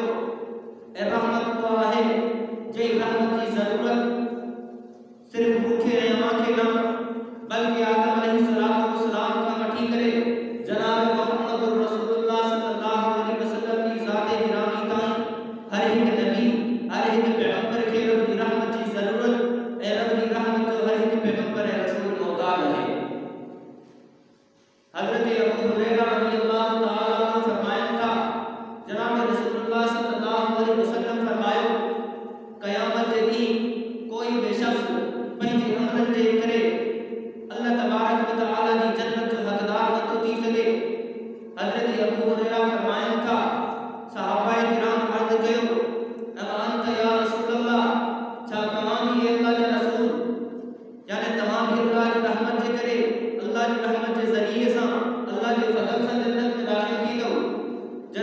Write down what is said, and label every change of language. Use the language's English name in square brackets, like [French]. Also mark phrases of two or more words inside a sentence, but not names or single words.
[Sindhi] ऐं रहमत उहा आहे जंहिं रहमत जी ज़रूरत सिर्फ़ मूंखे ऐं अव्हांखे न, बल्कि आदम अलैहिस्सलाम खां वठी करे जनाब मुहम्मद रसूलुल्लाह [Arabic] صلى الله عليه وسلم [Sindhi] जी ज़ात गिरामी ताईं हर हिकु नबी, हर हिकु पैगंबर खे रब जी रहमत जी ज़रूरत ऐं रब जी रहमत जो हर हिकु पैगंबर ऐं रसूल मोहताज आहे। हज़रत अबू हुरैरा [Arabic] رضي الله تعالى عنه [Sindhi] फरमाइनि था जनाब रसूलुल्लाह [Arabic] صلى الله عليه وسلم [Sindhi] फरमायो क़यामत जे ॾींहुं कोई बि शख़्स पंहिंजे अमलनि जे करे अल्लाह [Arabic] تبارك وتعالى [Sindhi] जी जन्नत जो हक़दार नथो थी सघे। हज़रत अबू हुरैरा फरमाइनि था सहाबाए किराम अर्ज़ कयो [Arabic] أما أنت يا رسول الله, [Sindhi] छा तव्हां भी अल्लाह जा रसूल, यानी तव्हां भी अल्लाह जी रहमत जे करे, अल्लाह जी रहमत जे ज़रिए सां, अल्लाह जे फज़ल सां जन्नत में दाख़िल थींदो।